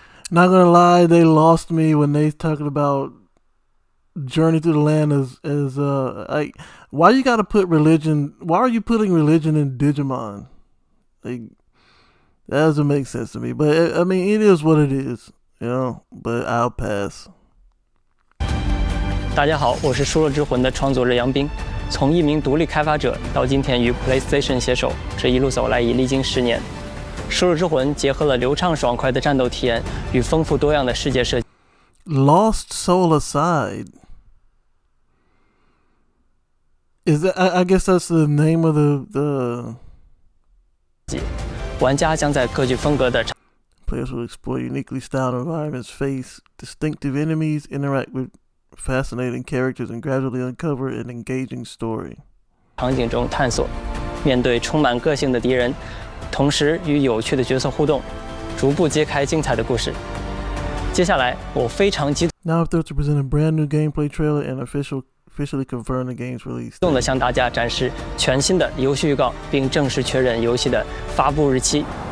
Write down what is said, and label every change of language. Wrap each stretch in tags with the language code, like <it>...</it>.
<en>Not gonna lie, they lost me when they talking about Journey to the Land as like, why you gotta put religion? Why are you putting religion in Digimon? Like, that doesn't make sense to me. But I mean, it is what it is, you know. But I'll pass.</en> <zh>大家好，我是《输入之魂》的创作者杨斌。从一名独立开发者到今天与 PlayStation 携手，这一路走来已历经10年。 《输入之魂》结合了流畅爽快的战斗体验与丰富多样的世界设计。</zh> <en>Lost Soul Aside. Is that? I guess that's the name of the.</en> <zh>玩家将在各具风格的</zh> <en>Players will explore uniquely styled environments, face distinctive enemies, interact with fascinating characters, and gradually uncover an engaging story.</en> <zh>场景中探索，面对充满个性的敌人，同时与有趣的角色互动，逐步揭开精彩的故事。接下来，我非常激</zh> <en>Now, thrilled to present a brand new gameplay trailer and officially confirm the game's release.</en> <zh>动地向大家展示全新的游戏预告，并正式确认游戏的发布日期。</zh>